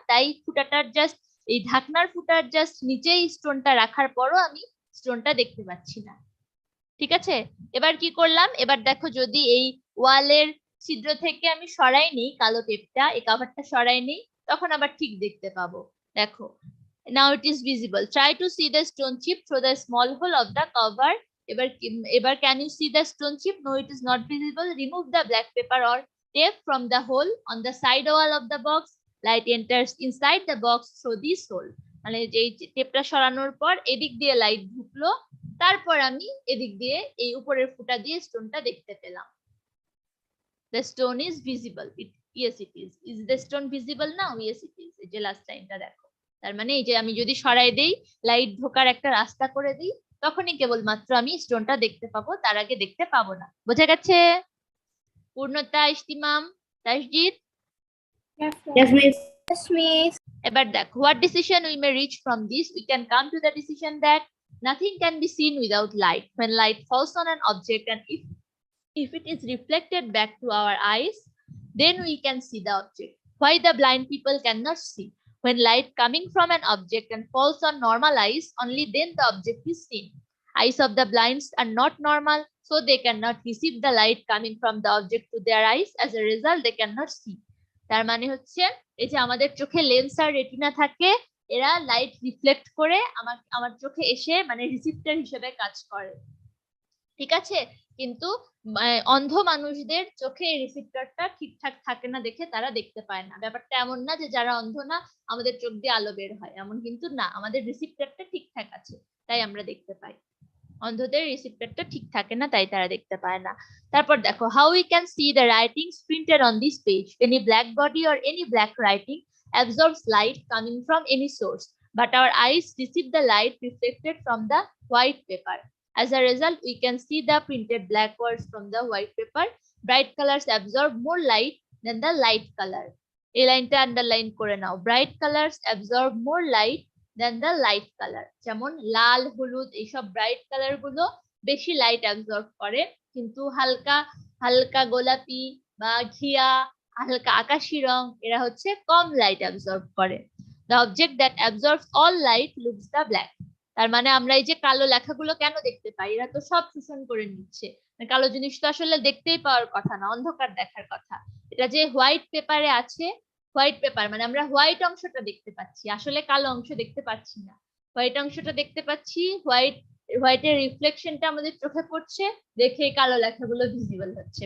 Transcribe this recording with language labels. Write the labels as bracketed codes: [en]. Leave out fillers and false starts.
[bn] তাই ফুটাটার জাস্ট এই ঢাকনার ফুটার জাস্ট নিচেই স্টোনটা রাখার পরও আমি স্টোনটা দেখতে পাচ্ছি না। ঠিক আছে, এবার কি করলাম, এবার দেখো যদি এই ওয়ালের ছিদ্র থেকে আমি সরাই নিই কালো টেপটা, এই কভারটা সরাই নিই, তখন আবার ঠিক দেখতে পাবো। দেখো, [en] now it is visible, try to see the stone chip through the small hole of the cover। [bn] এবার [en] can you see the stone chip? No, it is not visible, remove the black paper or tape from the hole on the side wall of the box, light enters inside the box through this hole। [bn] মানে যে টেপটা সরানোর পর এদিক দিয়ে light ঢুকলো, তারপর আমি এদিক দিয়ে এই উপরের ফুটা দিয়ে স্টোনটা দেখতে পেলাম। [en] The stone is visible, yes it is the stone visible now? Yes it is। [bn] এই যে লাস্ট লাইনটা দেখো, তার মানে এই যে আমি যদি সরাই দেই, লাইট ঢোকার একটা রাস্তা করে দিই, তখনই কেবলমাত্র আমি স্টোনটা দেখতে পাবো, তার আগে দেখতে পাবো না। বোঝা গেছে? পূর্ণতা, ইস্তিমাম, তাসজিদ? [en] Yes, miss. Yes, miss. [bn] এবার দেখো, [en] what decision we may reach from this? We can come to the decision that nothing can be seen without light. When light falls on an object and if it is reflected back to our eyes, then we can see the object. Why the blind people cannot see? When light coming from an object and falls on normal eyes, only then the object is seen. Eyes of the blinds are not normal, so they cannot receive the light coming from the object to their eyes. As a result, they cannot see. [bn] তার মানে হচ্ছে এই যে আমাদের চোখে lens আর retina থাকে, এরা light reflect করে আমার চোখে এসে মানে রিসিপ্টর হিসেবে কাজ করে। ঠিক আছে, কিন্তু অন্ধ মানুষদের চোখে এই রিসিপ্টরটা ঠিকঠাক থাকে না দেখে তারা দেখতে পায় না। ব্যাপারটা এমন না যে যারা অন্ধ না আমাদের চোখ দিয়ে আলো বের হয়, এমন কিন্তু না, আমাদের রিসিপ্টরটা ঠিকঠাক আছে তাই আমরা দেখতে পাই। অন্ধদের রিসিপ্টরটা ঠিক থাকে না তাই তারা দেখতে পায় না। তারপর দেখো, [en] How we can see the writings printed on this page, any black body or any black writing absorbs light coming from any source, but our eyes receive the light reflected from the white paper. As a result, we can see the printed black words from the white paper. Bright colors absorb more light than the light color. [bn] এই লাইনটা underline করে নাও। [en] Bright colours absorb more light than the light colour. [bn] যেমন লাল, হলুদ এইসব bright colour গুলো বেশি light absorb করে, কিন্তু হালকা হালকা গোলাপি বা ঘিয়া, হালকা আকাশি রং এরা হচ্ছে কম লাইট অ্যাবজর্ব করে। [en] The object that absorbs all light looks the black. [bn] তার মানে আমরা এই যে কালো লেখাগুলো কেন দেখতে পাই, এরা তো সব শোষণ করে নিচ্ছে। কালো জিনিস তো আসলে দেখতেই পাওয়ার কথা না, অন্ধকার দেখার কথা। এটা যে হোয়াইট পেপারে আছে, হোয়াইট পেপার মানে আমরা হোয়াইট অংশটা দেখতে পাচ্ছি, আসলে কালো অংশ দেখতে পাচ্ছি না। হোয়াইট অংশটা দেখতে পাচ্ছি, হোয়াইটের রিফ্লেকশনটা আমাদের চোখে পড়ছে, দেখে কালো লেখাগুলো ভিজিবল হচ্ছে।